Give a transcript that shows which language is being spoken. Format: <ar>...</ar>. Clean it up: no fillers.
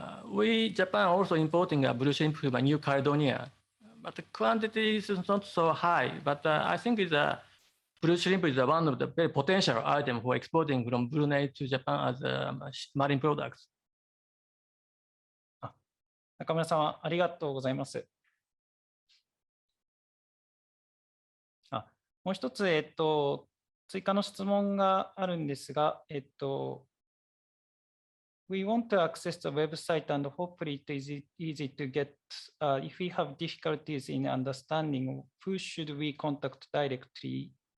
<en>We Japan also importing a blue shrimp from New Caledonia, but the quantity is not so high. But I think blue shrimp is one of the very potential item for exporting from Brunei to Japan as marine products.</en> <ja>中村様、ありがとうございます。もう一つ、追加の質問があるんですが、</ja> <en>We want to access the website and hopefully it is easy to get, if we have difficulties in understanding, who should we contact directly?</en>